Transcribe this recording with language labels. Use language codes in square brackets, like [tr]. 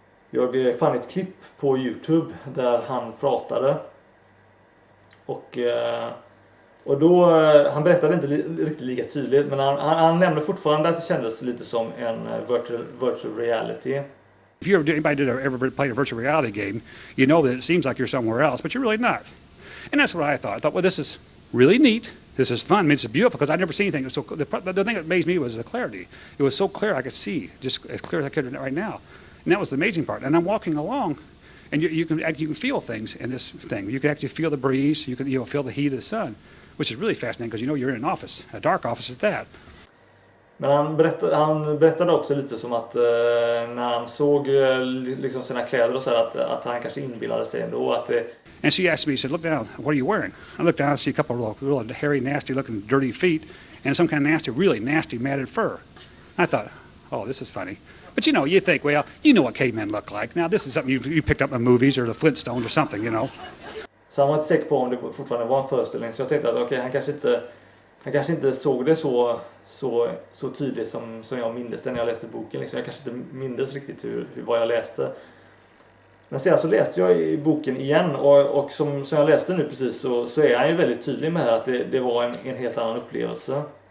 [sv] Jag fann ett klipp på YouTube där han pratade. Och då, han berättade inte riktigt lika tydligt, men han nämnde fortfarande att det kändes lite som en virtual reality. [en] If you ever played a virtual reality game, you know that it seems like you're somewhere else, but you're really not. And that's what I thought. I thought, well, this is really neat. This is fun. I mean, it's beautiful because I'd never seen anything. So the thing that amazed me was the clarity. It was so clear I could see, just as clear as I could right now. And that was the amazing part. And I'm walking along, and you can feel things in this thing. You can actually feel the breeze. You can feel the heat of the sun, which is really fascinating because you're in an office, a dark office at that. [sv] Men han berättade också lite som att när han såg liksom sina kläder och så här, att han kanske inbillade sig ändå att det... [en] And she asked me, she said, look down, what are you wearing? I looked down and see a couple of real hairy, nasty looking dirty feet and some kind of really nasty matted fur. I thought, oh, this is funny. But you think, well, you know what cavemen look like. Now this is something you picked up in movies or the Flintstones or something, [sv] Så han var inte säker på om det fortfarande var en föreställning. Så jag tänkte att okej, han kanske inte såg det så tydligt som jag mindes det när jag läste boken. Liksom. Jag kanske inte mindes riktigt vad jag läste. Men sen så läste jag i boken igen och som jag läste nu precis så är han ju väldigt tydlig med att det var en helt annan upplevelse.